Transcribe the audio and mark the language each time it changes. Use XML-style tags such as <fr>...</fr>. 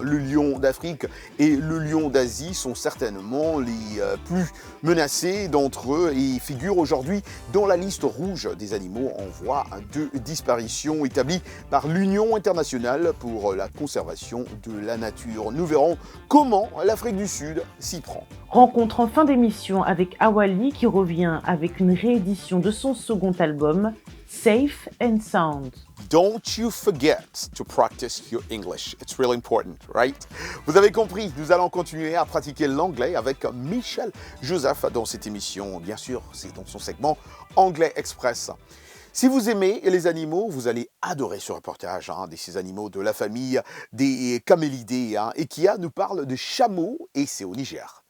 <fr>Le lion d'Afrique et le lion d'Asie sont certainement les plus menacés d'entre eux et figurent aujourd'hui dans la liste rouge des animaux en voie de disparition établie par l'Union internationale pour la conservation de la nature. Nous verrons comment l'Afrique du Sud s'y prend. Rencontre en fin d'émission avec Awali qui revient avec une réédition de son second album, Safe and Sound.</fr> <en>Don't you forget to practice your English. It's really important, right?</en> <fr>Vous avez compris, nous allons continuer à pratiquer l'anglais avec Michel Joseph dans cette émission. Bien sûr, c'est dans son segment Anglais Express. Si vous aimez les animaux, vous allez adorer ce reportage de ces animaux de la famille des camélidés. Et Kia nous parle de chameaux et c'est au Niger.</fr>